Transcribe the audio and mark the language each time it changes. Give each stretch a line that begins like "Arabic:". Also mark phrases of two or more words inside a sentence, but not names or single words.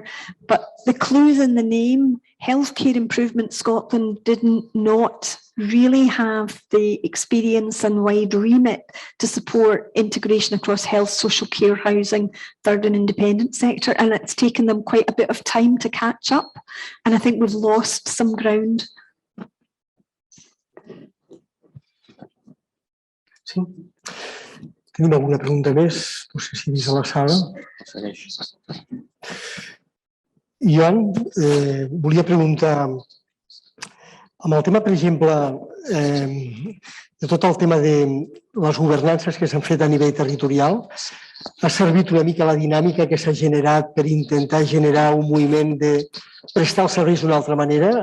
English: But the clues in the name, Healthcare Improvement Scotland did not really have the experience and wide remit to support integration across health, social care, housing, third and independent sector. And it's taken them quite a bit of time to catch up. And I think we've lost some ground.
Catalan: Sí. Tenim alguna pregunta més? No sé si he vist a la sala. Joan, volia preguntar, amb el tema, per exemple, de tot el tema de les governances que s'han fet a nivell territorial, ha servit una mica la dinàmica que s'ha generat per intentar generar un moviment de prestar els serveis d'una altra manera?